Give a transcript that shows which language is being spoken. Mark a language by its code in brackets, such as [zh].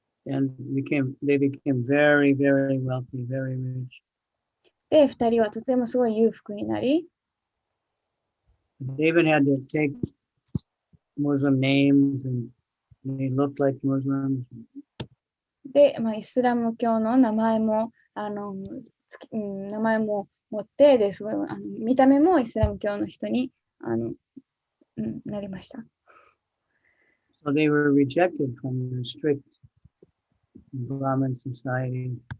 [en] And they became very, very wealthy, very rich. [ja] で、二人はとてもすごい裕福になり、 [en] They even had to take Muslim names and they looked like Muslims. [ja] で、イスラム教の名前も、名前も持って、ですごい見た目もイスラム教の人になりました。 [en] So they were rejected from the strict Brahmin society.